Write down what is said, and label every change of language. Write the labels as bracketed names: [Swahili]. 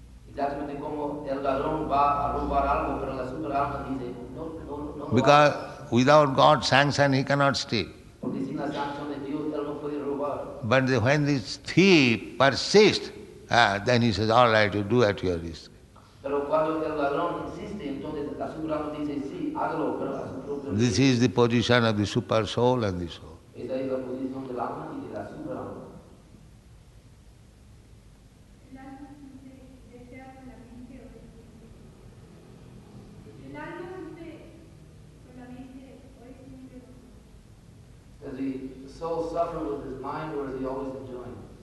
[Spanish] Exactamente como el ladrón va a robar algo, pero la super alma dice, no. [English] Because without God's sanction, he cannot steal. [Spanish] Porque sin la sanción de Dios, él no puede robar. [English] But when this thief persists, then he says, all right, you do at your risk. [Spanish] Pero cuando el ladrón insiste, entonces la super alma dice, sí, hágalo, pero a su propio [English] This [Spanish] riesgo. [English] is the position of the super soul and the soul. [Spanish] Esa es la posición del alma y de la super alma. El alma siempre desea con la mente o el alma siempre con la mente o es siempre. [English] Does the soul suffer with his mind or is he always enjoying?